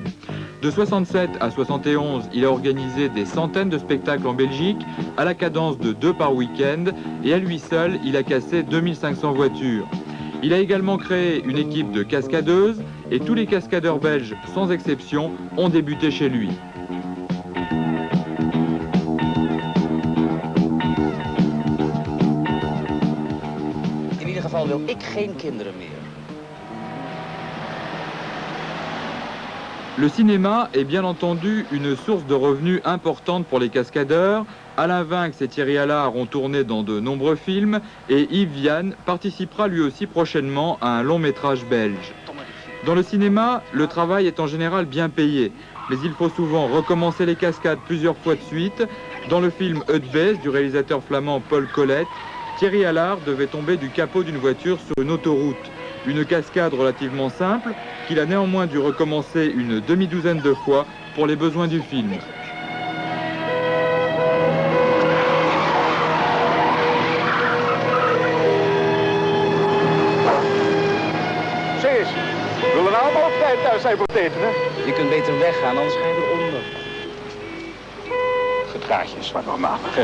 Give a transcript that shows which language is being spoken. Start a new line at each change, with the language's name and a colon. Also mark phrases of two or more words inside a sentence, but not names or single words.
French: De 67 à 71, il a organisé des centaines de spectacles en Belgique à la cadence de 2 par week-end et à lui seul, il a cassé 2500 voitures. Il a également créé une équipe de cascadeuses et tous les cascadeurs belges, sans exception, ont débuté chez lui.
Dutch: In ieder geval wil ik geen kinderen meer.
French: Le cinéma est bien entendu une source de revenus importante pour les cascadeurs. Alain Vinx et Thierry Allard ont tourné dans de nombreux films et Yves Vianne participera lui aussi prochainement à un long métrage belge. Dans le cinéma, le travail est en général bien payé, mais il faut souvent recommencer les cascades plusieurs fois de suite. Dans le film Eutbase du réalisateur flamand Paul Collet, Thierry Allard devait tomber du capot d'une voiture sur une autoroute. Une cascade relativement simple qu'il a néanmoins dû recommencer une demi-douzaine de fois pour les besoins du film.
Dutch: Zeg eens, we willen allemaal op tijd thuis zijn voor het eten, hè? Je kunt beter weggaan, anders ga je eronder. Gedraag je zwart normaal, hè?